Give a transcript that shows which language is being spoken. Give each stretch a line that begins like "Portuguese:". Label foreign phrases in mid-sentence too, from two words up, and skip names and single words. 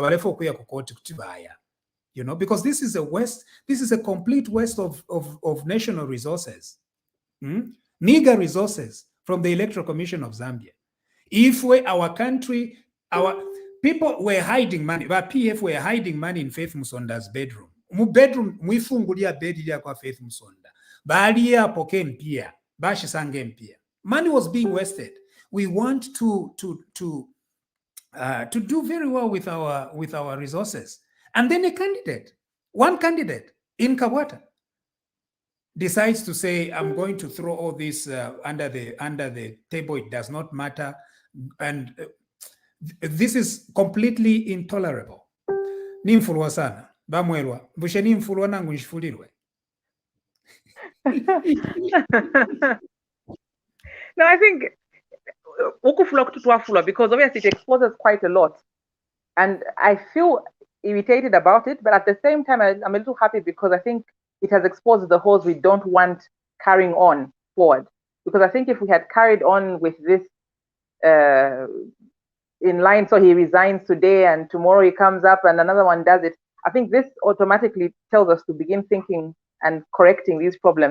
English: You know, because this is a complete waste of national resources, meager resources from the Electoral Commission of Zambia. If our country, our people were hiding money, but PF were hiding money in Faith Musonda's bedroom.
Bemba: Bedroom, mwifungulia bedi ya kwa Faith Musonda. Baali ya poke mpia, bashi sange mpia.
English: Money was being wasted. We want to do very well with our resources. And then one candidate in Kabwata decides to say, I'm going to throw all this under the table. It does not matter. And this is completely intolerable.
Bemba: Nimfulwa sana. Bamwelwa. Bushe nimfulwa nangu nshifulirwe.
English: No, I think because obviously it exposes quite a lot. And I feel irritated about it, but at the same time, I'm a little happy because I think it has exposed the holes we don't want carrying on forward. Because I think if we had carried on with this in line, so he resigns today and tomorrow he comes up and another one does it, I think this automatically tells us to begin thinking and correcting these problems.